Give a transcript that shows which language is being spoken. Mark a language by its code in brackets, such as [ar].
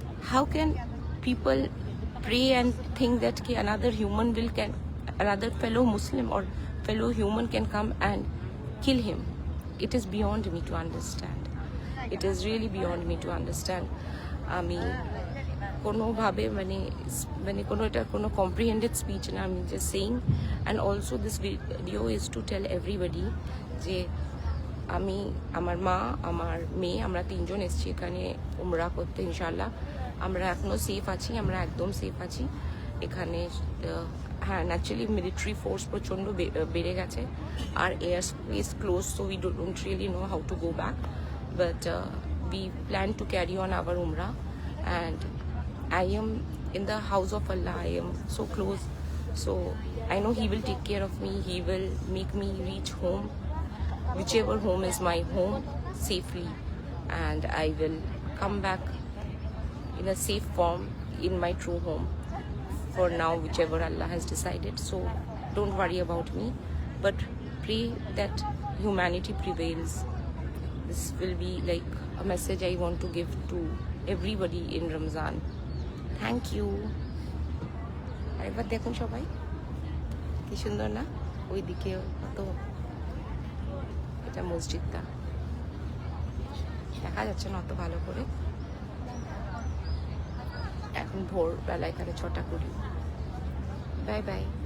[en] How can people pray and think that another human another fellow Muslim or fellow human can come and kill him? It is beyond me to understand. It is really beyond me to understand. [bn] আমি কোনোভাবে কোনো এটা কোনো কম্প্রিহেন্ডেড speech না, আমি [en] Just saying. And also this video is to tell everybody [bn] যে আমি, আমার মা, আমার মেয়ে, আমরা তিনজন এসেছি এখানে উমরা করতে। ইনশাল্লাহ আমরা এখনও সেফ আছি, আমরা একদম সেফ আছি এখানে। হ্যাঁ, ন্যাচারালি মিলিটারি ফোর্স প্রচণ্ড বেড়ে গেছে আর air space close, [en] So we don't really know how to go back, but we plan to carry on our umrah, and I am in the house of Allah. I am so close, so I know He will take care of me. He will make me reach home, whichever home is my home, safely, and I will come back in a safe form in my true home. For now, whichever Allah has decided, so don't worry about me, but pray that humanity prevails. This will be like a message I want to give to everybody in Ramzan. Thank you. [bn] আরেকবার দেখুন সবাই কি সুন্দর না, ওইদিকে কত, এটা মসজিদটা দেখা যাচ্ছে না অত ভালো করে, এখন ভোরবেলা এখানে 6টা 20। Bye bye.